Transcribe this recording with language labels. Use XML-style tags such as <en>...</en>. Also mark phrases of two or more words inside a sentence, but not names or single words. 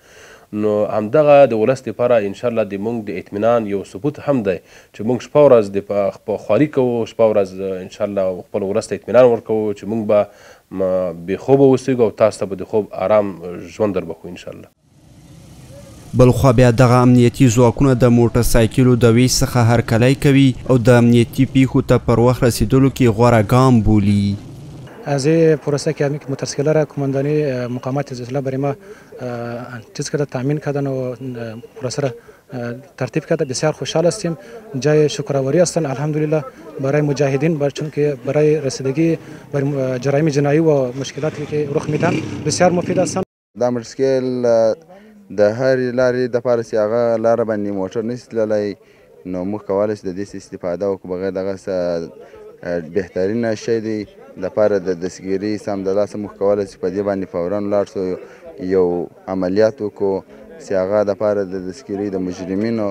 <ps>نو همدغه د ولس لپاره انشاءالله د موږ د اطمینان یو ثبوت هم دی چې موږ شپه ورځ د خواري کوو، شپه ورځ انشاءالله خپل ولس ته اطمینان ورکوو چې موږ به بې خوبه اوسېږو او تاسو ته به د خوب آرام ژوند در بخو انشاءالله. بلخوا بیا دغه امنیتي ځواکونه د موټر سایکلو د ویش څخه هرکلی کوي او د امنیتي پیښو ته پر وخت رسیدلو کې غوره ګام بولي.</ps> <fa>از پروسه که همین موتورسیکل را کماندانی مقامات اطلاع برای ما چیز کرده، تامین کردن و پروسه را ترتیب کرده. بسیار خوشحال هستیم، جای شکرآوری هستند الحمدلله برای مجاهدین، چون که برای رسیدگی بر جرایم جنایی و مشکلاتی که رخ میدن بسیار مفید هستند.</fa> <ps>دا موتورسیکل د هرې لارې دپاره چې هغه لاره باندې موټر نشي تللی نو موږ کولی شو د دې استفاده وکړو. بغیر دغه څه بهترینه شی دی لپاره د دستګیري سمدلاسه موږ کولی چې په دې باندې فورا ولاړ شو یو عملیات وکړو چې هغه دپاره د دستګیري د مجرمینو.</ps>